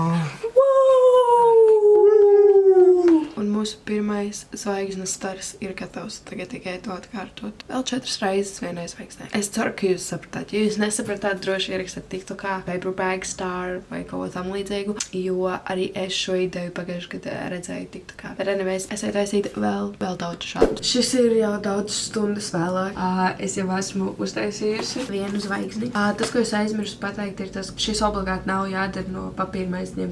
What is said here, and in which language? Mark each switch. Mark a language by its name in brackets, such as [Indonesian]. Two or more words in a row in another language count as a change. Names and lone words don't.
[Latvian] Un mūsu pirmais zvaigznes stars ir gatavs. Tagad tikai to atkārtot. Vēl 4 reizes vienai zvaigznei. Es ceru, ka jūs sapratāt. Ja jūs nesapratāt, droši ierakstāt TikTokā [English] paper bag star [Latvian] vai kaut ko tam līdzīgu, jo arī es šo ideju pagājušajā gadā redzēju TikTokā. Bet anyways, es taisīt vēl daudz šādu. Šis ir jau daudz stundas vēlāk. Es jau esmu uztaisījusi vienu zvaigzni. Tas, ko es aizmirsu pateikt, ir tas, ka šis obligāti nav jādara no papīra maisiņiem.